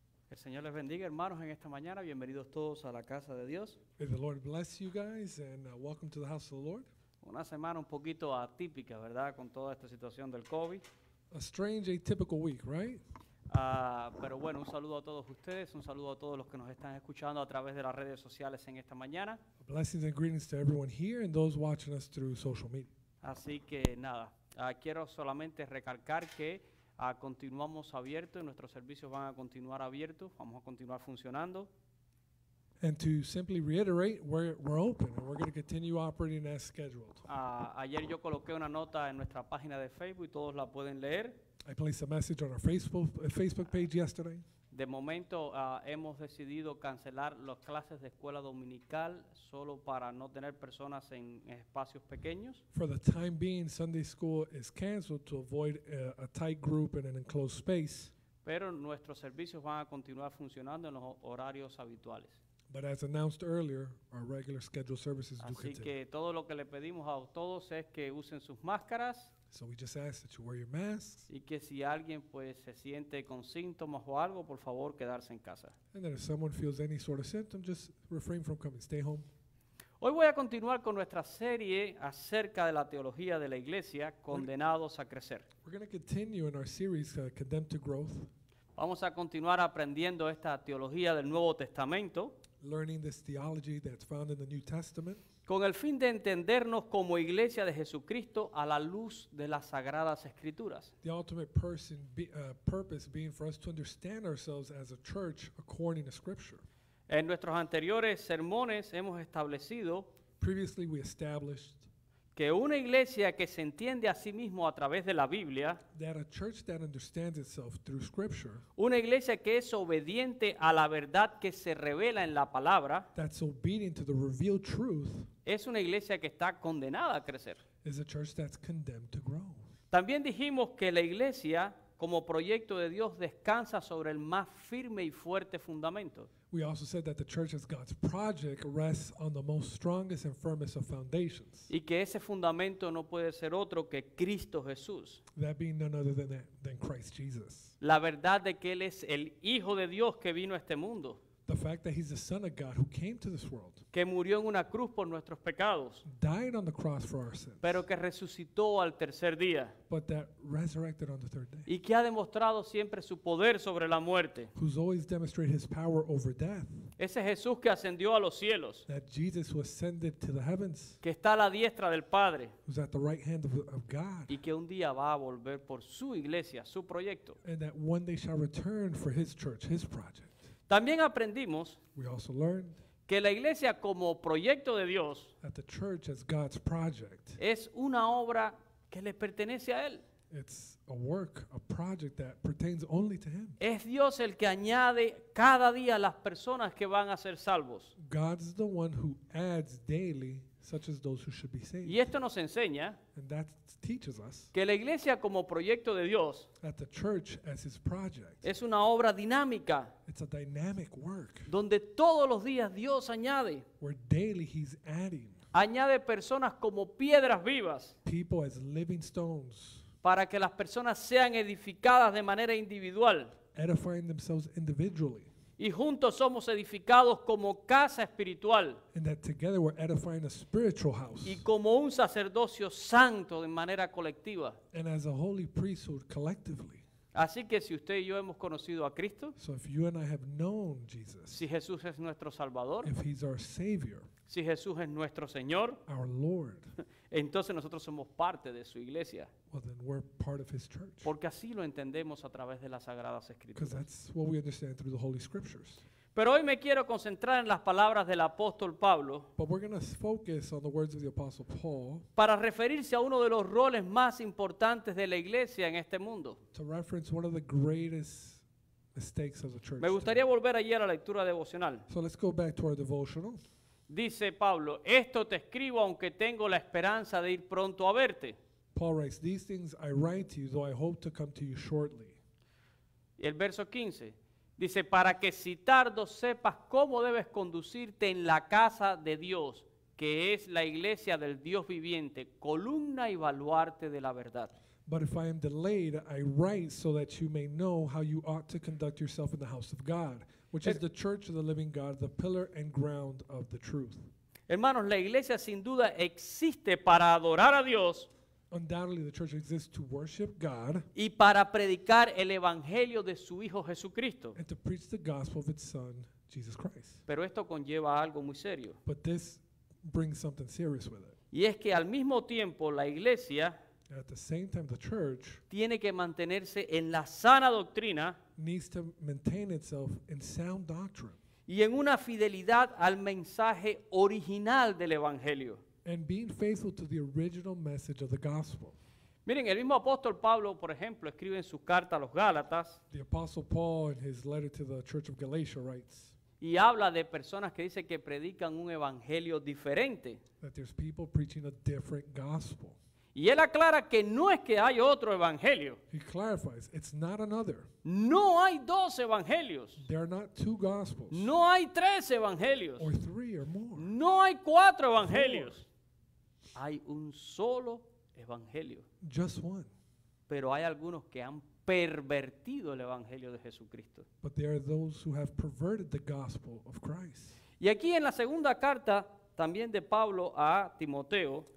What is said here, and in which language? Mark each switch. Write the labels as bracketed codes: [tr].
[es] El Señor les bendiga, hermanos, en esta mañana. Bienvenidos todos a la casa de Dios. [en] May the Lord bless you guys and welcome to the house of the Lord. [es] Una semana un poquito atípica, ¿verdad? Con toda esta situación del COVID. [en] A strange, atypical week, right? [es] Pero bueno, un saludo a todos ustedes, un saludo a todos los que nos están escuchando a través de las redes sociales en esta mañana. [en] Blessings and greetings to everyone here and those watching us through social media. [es] Así que nada, quiero solamente recalcar que continuamos abiertos y nuestros servicios van a continuar abiertos, vamos a continuar funcionando. [en] And to simply reiterate, we're open and we're going to continue operating as scheduled. [es] Ayer yo coloqué una nota en nuestra página de Facebook y todos la pueden leer. [en] I placed a message on our Facebook page yesterday. [es] De momento hemos decidido cancelar las clases de escuela dominical solo para no tener personas en espacios pequeños. [en] For the time being, Sunday school is canceled to avoid a tight group in an enclosed space. [es] Pero nuestros servicios van a continuar funcionando en los horarios habituales. [en] But as announced earlier, our regular scheduled services do [es] Así [en] continue. [es] que todo lo que le pedimos a todos es que usen sus máscaras [en] So we just ask that you wear your masks, [es] y que si alguien pues se siente con síntomas o algo, por favor quedarse en casa. [en] and then if someone feels any sort of symptom, just refrain from coming. Stay home. [es] Hoy voy a continuar con nuestra serie acerca de la teología de la iglesia, Condenados a Crecer. [en] We're going to continue in our series, Condemned to Growth, [es] Vamos a continuar aprendiendo esta teología del Nuevo Testamento [en] learning this theology that's found in the New Testament, [es] con el fin de entendernos como iglesia de Jesucristo a la luz de las Sagradas Escrituras. [en] the ultimate purpose being for us to understand ourselves as a church according to Scripture. [es] En nuestros anteriores sermones hemos establecido [en] Previously, we established [es] que una iglesia que se entiende a sí mismo a través de la Biblia, [en] that a church that understands itself through Scripture, [es] una iglesia que es obediente a la verdad que se revela en la palabra, [en] that's obedient to the revealed truth, [es] es una iglesia que está condenada a crecer. [en] is a church that's condemned to grow. [es] También dijimos que la iglesia, como proyecto de Dios, descansa sobre el más firme y fuerte fundamento. [en] We also said that the church as God's project rests on the most strongest and firmest of foundations, [es] Y que ese fundamento no puede ser otro que Cristo Jesús. [en] that being none other than Christ Jesus. [es] La verdad de que Él es el Hijo de Dios que vino a este mundo. [en] The fact that he's the Son of God who came to this world, [es] que murió en una cruz por nuestros pecados, [en] died on the cross for our sins, [es] pero que resucitó al tercer día [en] but that resurrected on the third day, [es] y que ha demostrado siempre su poder sobre la muerte. [en] who's always demonstrated his power over death, [es] Ese Jesús que ascendió a los cielos, [en] that Jesus who ascended to the heavens, [es] que está a la diestra del Padre [en] who's at the right hand of God, [es] y que un día va a volver por su iglesia, su proyecto. [en] and that one day shall return for his church, his project. [es] También aprendimos [en] We also learned [es] que la iglesia como proyecto de Dios [en] that the church as God's project, [es] es una obra que le pertenece a Él. [en] it's a work, a project that pertains only to him. [es] Es Dios el que añade cada día las personas que van a ser salvos. [en] God's the one who adds daily such as those who should be saved. [es] Y esto nos enseña [en] And that teaches us [es] que la iglesia como proyecto de Dios [en] that the church as his project, [es] es una obra dinámica [en] it's a dynamic work [es] donde todos los días Dios añade. [en] where daily he's adding [es] Añade personas como piedras vivas [en] people as living stones, [es] para que las personas sean edificadas de manera individual. [en] edifying themselves individually, [es] Y juntos somos edificados como casa espiritual [en] and that together we're edifying a spiritual house [es] y como un sacerdocio santo de manera colectiva. [en] and as a holy priesthood collectively. [es] Así que si usted y yo hemos conocido a Cristo, [en] So if you and I have known Jesus, [es] si Jesús es nuestro Salvador, [en] if he's our Savior, [es] si Jesús es nuestro Señor, [en] our Lord, [es] entonces nosotros somos parte de su iglesia, [en] well then we're part of his church. [es] porque así lo entendemos a través de las Sagradas [en] Because [es] Escrituras. [en] that's what we understand through the Holy Scriptures. [es] Pero hoy me quiero concentrar en las palabras del apóstol Pablo [en] But we're going to focus on the words of the Apostle Paul [es] para referirse a uno de los roles más importantes de la iglesia en este mundo. [en] to reference one of the greatest mistakes of the church. [es] Me gustaría volver allí a la lectura devocional. [en] So let's go back to our devotional. [es] Dice Pablo, esto te escribo aunque tengo la esperanza de ir pronto a verte. [en] Paul writes, "These things I write to you, though I hope to come to you shortly." [es] Y el verso 15 dice, para que si tardo sepas cómo debes conducirte en la casa de Dios, que es la iglesia del Dios viviente, columna y baluarte de la verdad. [en] But if I am delayed, I write so that you may know how you ought to conduct yourself in the house of God, which is the church of the living God, the pillar and ground of the truth. [es] Hermanos, la iglesia sin duda existe para adorar a Dios [en] Undoubtedly, the church exists to worship God [es] y para predicar el evangelio de su Hijo Jesucristo. [en] and to preach the gospel of its Son, Jesus Christ. [es] Pero esto conlleva algo muy serio. [en] But this brings something serious with it. [es] Y es que al mismo tiempo la iglesia [en] And at the same time, the church [es] tiene que mantenerse en la sana doctrina [en] needs to maintain itself in sound doctrine [es] y en una fidelidad al mensaje original del evangelio. [en] and being faithful to the original message of the gospel. [es] Miren, el mismo apóstol Pablo, por ejemplo, escribe en su carta a los Gálatas [en] The Apostle Paul, in his letter to the church of Galatia, writes [es] y habla de personas que dicen que predican un evangelio diferente. [en] that there's people preaching a different gospel. [es] Y él aclara que no es que hay otro evangelio. [en] He clarifies, it's not another. [es] No hay dos evangelios. [en] There are not two gospels, [es] No hay tres evangelios. [en] or three or more. [es] No hay cuatro evangelios. Hay un solo evangelio. [en] Just one. [es] Pero hay algunos que han pervertido el evangelio de Jesucristo. [en] But there are those who have perverted the gospel of Christ. [es] Y aquí en la segunda carta también de Pablo a Timoteo,